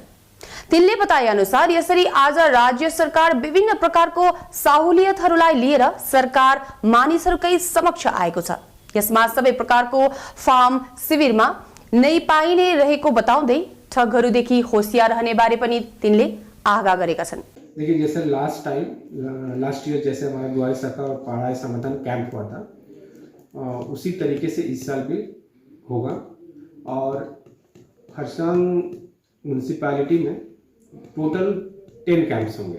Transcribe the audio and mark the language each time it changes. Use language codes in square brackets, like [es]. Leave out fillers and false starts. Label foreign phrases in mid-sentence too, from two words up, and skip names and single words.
[ne] तिनले बताए अनुसार यसरी आज राज्य सरकार विभिन्न प्रकारको सहुलियतहरूलाई लिएर सरकार मानिसहरूकै समक्ष आएको छ। यसमा सबै प्रकारको फार्म शिविरमा नै पाइने रहेको बताउँदै ठगहरूदेखि होशियार रहने बारे पनि तिनले आगाह गरेका छन्। [hi] देखिए, जैसे [en] last year [hi] जैसे हमारे द्वारे सरकार और पढ़ाई समाधान कैंप हुआ था, उसी तरीके से इस साल भी होगा। और खरसाङ म्यूनसिपालिटी में टोटल 10 कैंप्स होंगे।